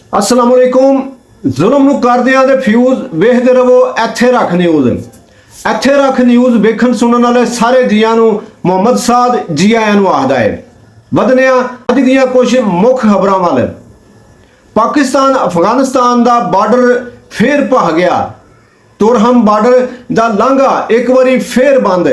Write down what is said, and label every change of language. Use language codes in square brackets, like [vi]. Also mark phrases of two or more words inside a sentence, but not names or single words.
[ar] السلام علیکم. [pa] ਜ਼ੁਲਮ ਨੂੰ ਕਰਦਿਆਂ ਦੇ ਫ਼ਿਊਜ਼ ਵੇਖਦੇ ਰਹੋ ਇੱਥੇ ਰੱਖ ਨਿਊਜ਼। ਇੱਥੇ ਰੱਖ ਨਿਊਜ਼ ਵੇਖਣ ਸੁਣਨ ਵਾਲੇ ਸਾਰੇ ਜੀਆਂ ਨੂੰ ਮੁਹੰਮਦ ਸਾਦ ਜੀ ਆਇਆਂ ਨੂੰ ਆਖਦਾ ਹੈ। ਵਧਨੇ ਆ ਅੱਜ ਦੀਆਂ ਕੁਝ ਮੁੱਖ ਖਬਰਾਂ ਵੱਲ। ਪਾਕਿਸਤਾਨ ਅਫਗਾਨਿਸਤਾਨ ਦਾ ਬਾਰਡਰ ਫੇਰ ਭਖ ਗਿਆ। ਤੁਰਹਮ ਬਾਰਡਰ ਦਾ ਲਾਂਘਾ ਇੱਕ ਵਾਰੀ ਫੇਰ ਬੰਦ।